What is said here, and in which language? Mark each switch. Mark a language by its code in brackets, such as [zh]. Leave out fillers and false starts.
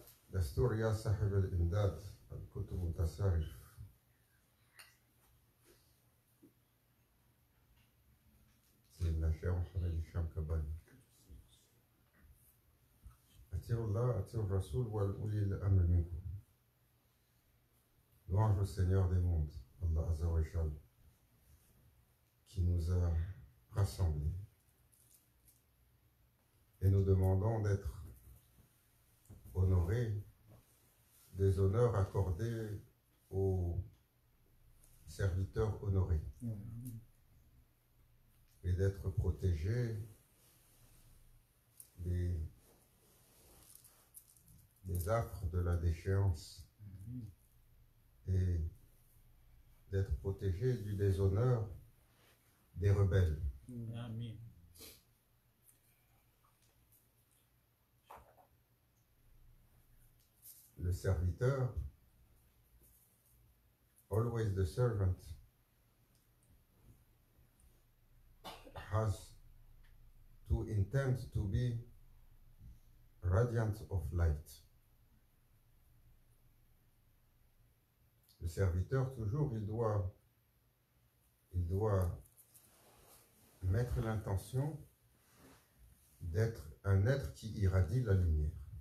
[ar] دستور يا صاحب الإمداد، الكتب متسارف. سيدنا الشيخ محمد الشام كباني. أطيعوا الله، أطيعوا الرسول والأولي الأمر منكم. [fr] Louange au Seigneur des mondes, Allah Azza wa Jal, qui nous a rassemblés. Et nous demandons d'être honorés des honneurs accordés aux serviteurs honorés et d'être protégés des affres de la déchéance et d'être protégés du déshonneur des rebelles. Amen. [en] Le serviteur, always the servant, has to intend to be radiant of light. [fr] Le serviteur, toujours, il doit mettre l'intention d'être un être qui irradie la lumière.